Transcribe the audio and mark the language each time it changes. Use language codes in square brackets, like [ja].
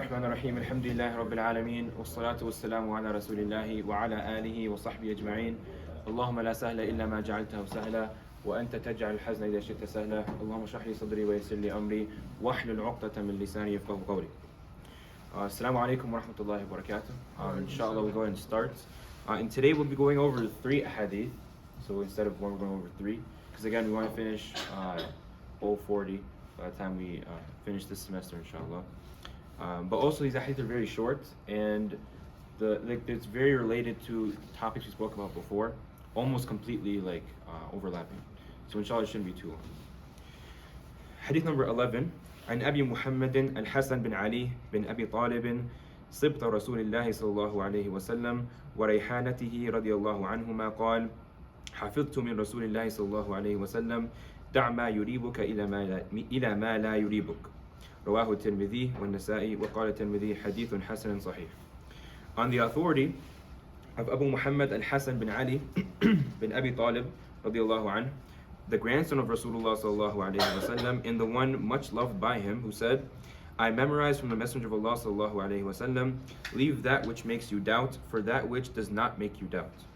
[ar] الرحمن الرحيم الحمد لله رب العالمين والصلاة والسلام على رسول الله وعلى آله وصحبه أجمعين اللهم لا سهل إلا ما جعلته سهلا وأنت تجعل الحزن إذا شئت سهلا اللهم اشرح لي صدري ويسر لي أمري واحلل عقدة من لساني يفقهوا قولي. Assalamu alaikum wa rahmatullahi wa barakatuh. [en] Inshallah we'll go ahead and start. And today we'll be going over 3 hadith. So instead of 1 we're going over 3. Because again we want to finish all 40 by the time we finish this semester inshallah. But also these hadith are very short and it's very related to topics we spoke about before, almost completely overlapping. So inshallah it shouldn't be too long. Hadith number 11. [ar] عن أبي محمد الحسن بن علي بن أبي طالب صبط رسول الله صلى الله عليه وسلم وريحانته رضي الله عنهما قال حفظت من رسول الله صلى الله عليه وسلم دع ما يريبك إلى ما لا يريبك رواه الترمذي والنسائي وقال الترمذي حديث حسن صحيح. [en] On the authority of Abu Muhammad al-Hasan bin Ali bin Abi Talib رضي الله عنه, the grandson of Rasulullah sallallahu alayhi wasallam, and the one much loved by him, who said, I memorized from the Messenger of Allah sallallahu alayhi wasallam, leave that which makes you doubt for that which does not make you doubt.